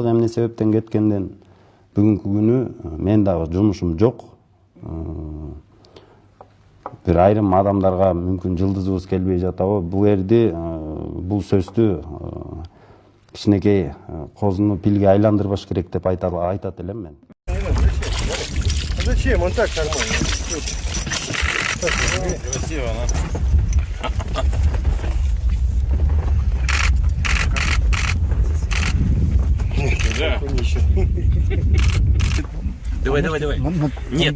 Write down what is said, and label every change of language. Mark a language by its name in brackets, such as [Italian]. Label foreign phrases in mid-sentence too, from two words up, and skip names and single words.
[Kyrgyz] Эмне себептен кеткенден бүгүнкү күнү мен дагы жумушум жок. Бир айрым адамдарга мүмкүн жылдызыбыз келбей жатабы. Бул жерди, бул сөздү кичинекей козуну пилге айландырбаш керек деп айтат элем мен. [Russian] Зачем? Он так нормально. Красиво, да? Давай. Нет,